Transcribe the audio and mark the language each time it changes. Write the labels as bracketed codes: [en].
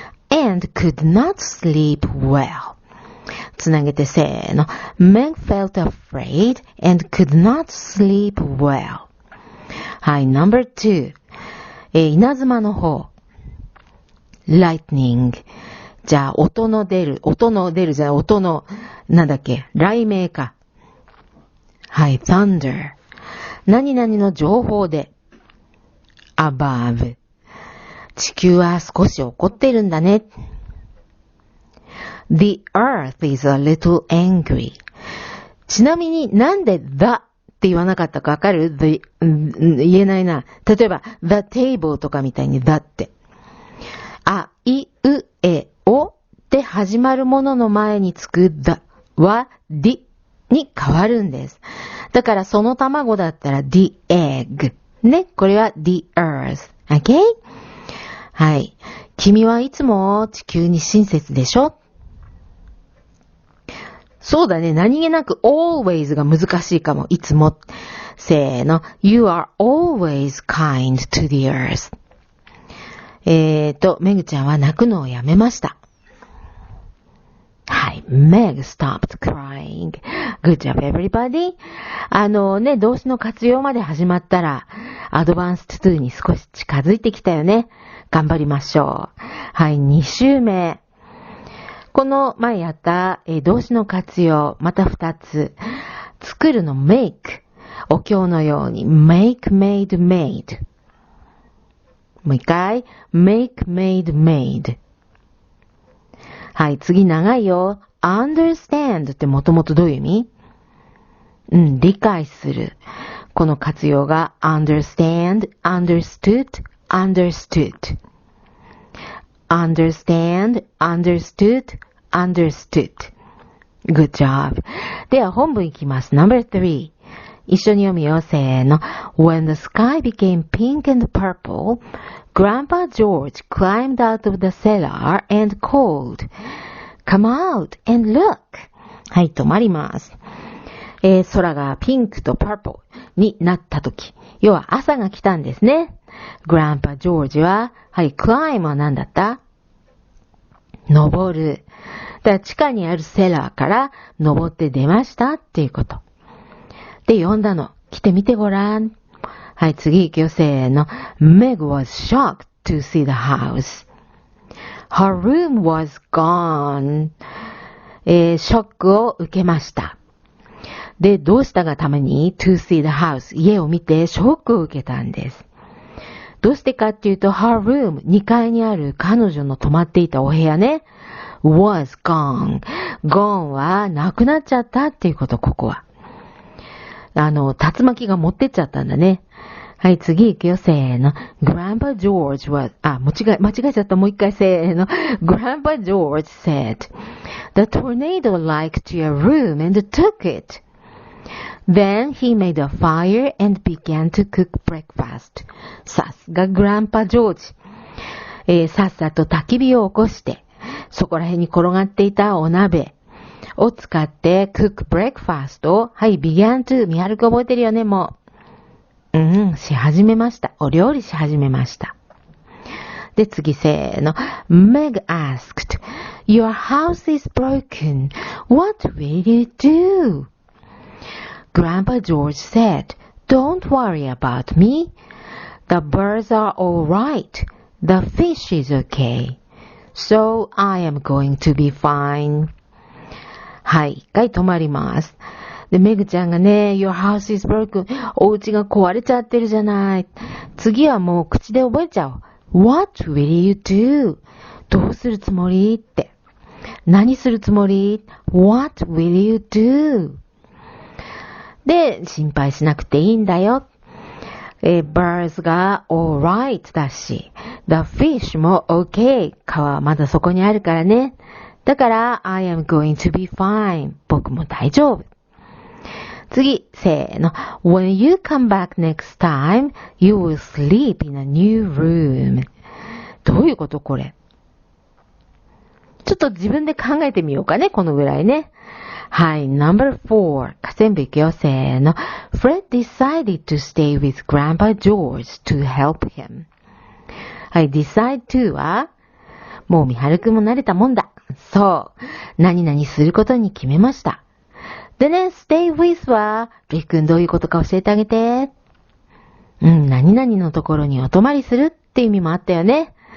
[en] and could not sleep well. [ja] つなげてせーの。 [en] Meg felt afraid and could not sleep well. [ja] はい、No.2。稲妻の方。lightning。じゃあ、音の出るじゃない、音の、なんだっけ、雷鳴か。はい、thunder。何々の情報で。above。地球は少し怒っているんだね。 [en] The earth is a little angry. [ja] ちなみになんで the って言わなかったかわかる？言えないな。例えば [en] the table [ja] とかみたいに the って。あ、い、う、え、おって始まるものの前につく the は the に変わるんです。だからその卵だったら [en] the egg。 [ja] ね、これは [en] the earth。 [ja] Okay？ はい。君はいつも地球に親切でしょ？そうだね。何気なく always が難しいかも。いつも。せーの。 [en] You are always kind to the earth. [ja] めぐちゃんは泣くのをやめました。 [en] はい。Meg stopped crying. Good job, everybody. [ja] 動詞の活用まで始まったら、アドバンスト2に少し近づいてきたよね。頑張りましょう。はい。2週目。この前やった、動詞の活用、また2つ。作るの make。お経のように [en] make, made, made。 [ja] もう一回 [en] make, made, made。 [ja] はい、次長いよ。 understand ってもともとどういう意味？理解する。この活用が [en] understand, understood, understood。 understand, understood, understood. Good job. [ja] では本文いきます。No.3。一緒に読むよ。せーの。 [en] When the sky became pink and purple, Grandpa George climbed out of the cellar and called, Come out and look! [ja] はい、止まります。空がピンクとパープルになったとき、要は朝が来たんですね。 Grandpa George は、はい、climb は何だった？登る。だから地下にあるセラーから登って出ましたっていうこと。で、呼んだの。来てみてごらん。はい、次行くよ。せーの。 [en] Meg was shocked to see the house. Her room was gone. [ja] ショックを受けました。で、どうしたがために [en] to see the house [ja] 家を見てショックを受けたんです。どうしてかっていうと [en] her room [ja] 2階にある彼女の泊まっていたお部屋ね [en] was gone [ja] gone はなくなっちゃったっていうこと、ここは。竜巻が持ってっちゃったんだね。はい、次行くよ。せーの。 [en] Grandpa George was, [ja] 間違えちゃった。もう一回せーの。 [en] Grandpa George said, The tornado liked your room and took it. Then he made a fire and began to cook breakfast. [ja] さすが Grandpa George。さっさと焚き火を起こして、そこら辺に転がっていたお鍋を使って [en] cook breakfast [ja] を、はい、 [en] began to、 [ja] みはるく覚えてるよね、もう。し始めました。お料理し始めました。で、次せーの。 [en] Meg asked, Your house is broken. What will you do? Grandpa George said, Don't worry about me. The birds are all right. The fish is okay. So I am going to be fine. [ja] はい、一回止まります。で、メグちゃんがね、 [en] Your house is broken. [ja] お家が壊れちゃってるじゃない。次はもう口で覚えちゃおう。 [en] What will you do? [ja] どうするつもりって。何するつもり？ [en] What will you do? [ja] で、心配しなくていいんだよ。 [en] birds が alright だし、the fish も okay。 [ja] 川はまだそこにあるからね。だから、 [en] I am going to be fine。 [ja] 僕も大丈夫。次、せーの。 [en] When you come back next time, you will sleep in a new room. [ja] どういうことこれ？ちょっと自分で考えてみようかね、このぐらいね。はい、No.4。全部いくよ、せーの。 [en] Fred decided to stay with Grandpa George to help him. [ja] はい、 [en] decide to [ja] は、もうみはるくんも慣れたもんだ。そう。何々することに決めました。でね、 [en] stay with [ja] は、りっくんどういうことか教えてあげて。何々のところにお泊まりするって意味もあったよね。